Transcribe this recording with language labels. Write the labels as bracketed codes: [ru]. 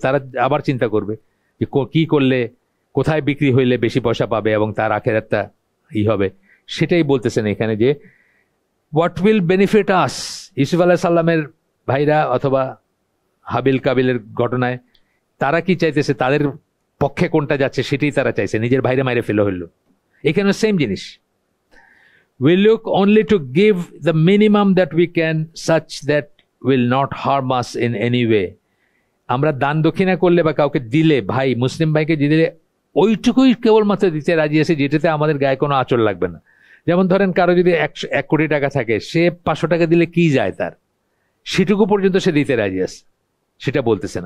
[bn] তারা আবার চিন্তা করবে যে কি করলে, কোথায় বিক্রি হইলে বেশি পয়সা পাবে এবং তার আখেরাতটা হবে। সেটাই বলতেছেন এখানে, যে [en] What will benefit us. [bn] ইউসুফ আলাইহিস সালামের ভাইরা অথবা হাবিল কাবিলের ঘটনায় তারা কি চাইতেছে, তাদের পক্ষে কোনটা যাচ্ছে সেটাই তারা চাইছে, নিজের ভাইরা মাইরে ফেলে হইলো। এখানে সেম জিনিস। [en] We look only to give the minimum that we can, such that will not harm us in any way. [bn] আমরা দান দক্ষিণা করলে বা কাউকে দিলে, ভাই মুসলিম ভাইকে দিলে, ওইটুকুই কেবলমাত্র দিতে রাজি আছে যেটাতে আমাদের গায়ে কোনো আঁচড় লাগবে না। যেমন ধরেন কারো যদি 1 কোটি টাকা থাকে, সে 500 টাকা দিলে কি যায় তার, সেটুকু পর্যন্ত সে দিতে রাজি আছে, সেটা বলতেছেন।